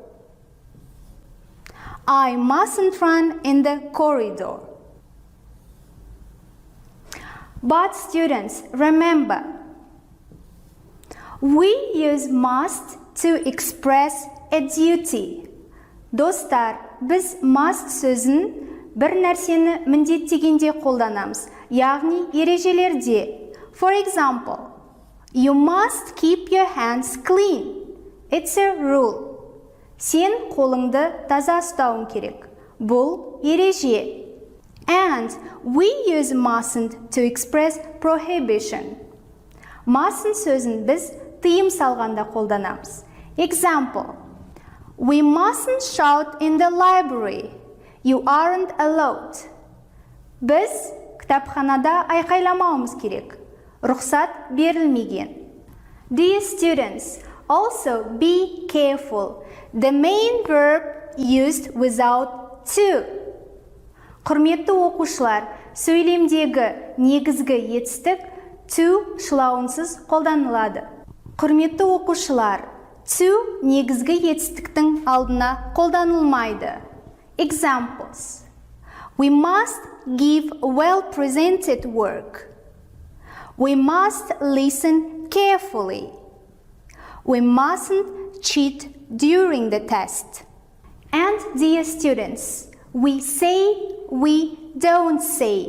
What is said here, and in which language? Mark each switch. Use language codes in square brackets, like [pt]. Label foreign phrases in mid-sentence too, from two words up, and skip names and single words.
[en] I mustn't run in the corridor. But students, remember, we use must to express a duty. [kk] Достар, біз must сөзін бір нәрсені міндеттегенде қолданамыз, яғни ережелерде. [en] For example, you must keep your hands clean. It's a rule. [kk] Сен қолыңды таза ұстауың керек. Бұл ереже. [en] And we use mustn't to express prohibition. [kk] Mustn't сөзін біз тыйым салғанда қолданамыз. [en] Example, we mustn't shout in the library. You aren't allowed. [kk] Біз кітапханада айқайламауымыз керек. Рұқсат берілмеген. [en] Dear students, also be careful. The main verb used without to. [kk] Құрметті оқушылар, сөйлемдегі негізгі етістік to шылауынсыз қолданылады. Құрметті оқушылар, to негізгі етістіктің алдына қолданылмайды. [en] Examples. We must give well-presented work. We must listen carefully. We mustn't cheat during the test. And dear students, we say, we don't say.